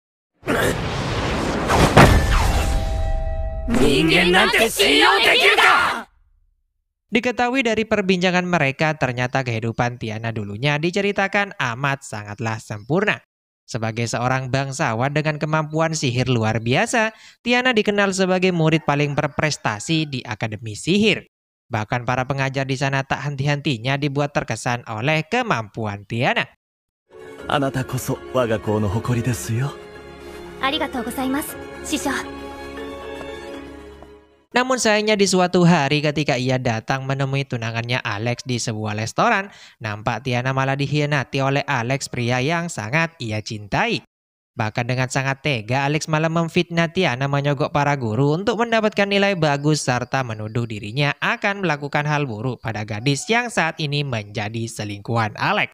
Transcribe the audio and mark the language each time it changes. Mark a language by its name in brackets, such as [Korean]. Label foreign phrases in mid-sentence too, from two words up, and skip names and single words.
[Indonesian] Diketahui dari perbincangan mereka, ternyata kehidupan Tiana dulunya diceritakan amat sangatlah sempurna. Sebagai seorang bangsawan dengan kemampuan sihir luar biasa, Tiana dikenal sebagai murid paling berprestasi di Akademi Sihir. Bahkan para pengajar di sana tak henti-hentinya dibuat terkesan oleh kemampuan Tiana. [Japanese] あなたこそ我が校の誇りですよ。ありがとうございます師匠。 [Indonesian] Namun sayangnya di suatu hari ketika ia datang menemui tunangannya Alex di sebuah restoran, nampak Tiana malah dikhianati oleh Alex, pria yang sangat ia cintai. Bahkan dengan sangat tega, Alex malah memfitnah Tiana menyogok para guru untuk mendapatkan nilai bagus serta menuduh dirinya akan melakukan hal buruk pada gadis yang saat ini menjadi selingkuhan Alex.